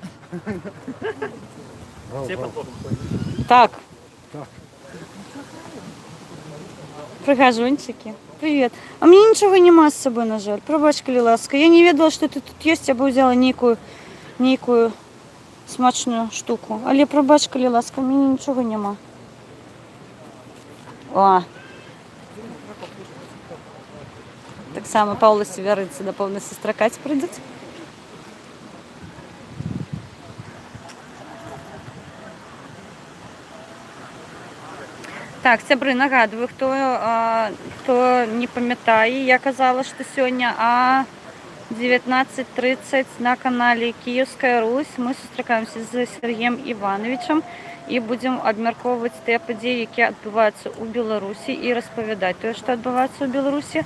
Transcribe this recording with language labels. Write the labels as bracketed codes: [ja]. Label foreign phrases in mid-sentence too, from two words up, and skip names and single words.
[be] Так. Прыгажунчики. [ru] Привет. А мне ничего нема с собой, [be] на жаль. Прабач, калі ласка. Я не ведала, [ru] что ты тут есть, я бы взяла [be] нейкую смачную [ru] штуку. [be] Але прабач, калі ласка, [ru] мне ничего нема. О. Так само Павла Северинці на повне сестракаць прийдуть. [be] Так, сябры, нагадую, хто не памятае, я казала, што сёння 19:30 на канале Киевская Русь мы сустракаемся з Сергеем Івановичем і будзем абмяркоўваць тыя падзеі, якія адбываюцца ў Беларусі і распавядаць тое, што адбываецца ў Беларусі.